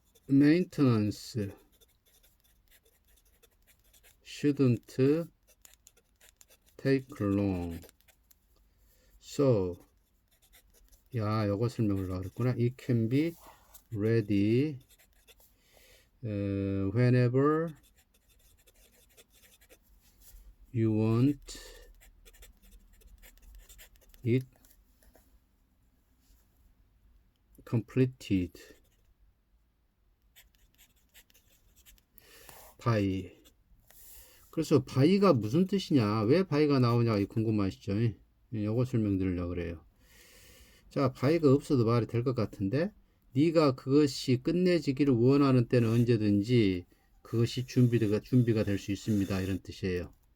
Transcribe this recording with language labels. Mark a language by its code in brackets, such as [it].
[en] maintenance shouldn't take long. [ko] So, 요거 설명을 하랬구나. [en] It can be ready whenever you want it completed by. [ko] 그래서 by가 무슨 뜻이냐, 왜 by가 나오냐 궁금하시죠? 요거 설명드리려고 그래요. 자, by가 없어도 말이 될 것 같은데 네가 그것이 끝내지기를 원하는 때는 언제든지 그것이 준비가 될 수 있습니다 이런 뜻이에요.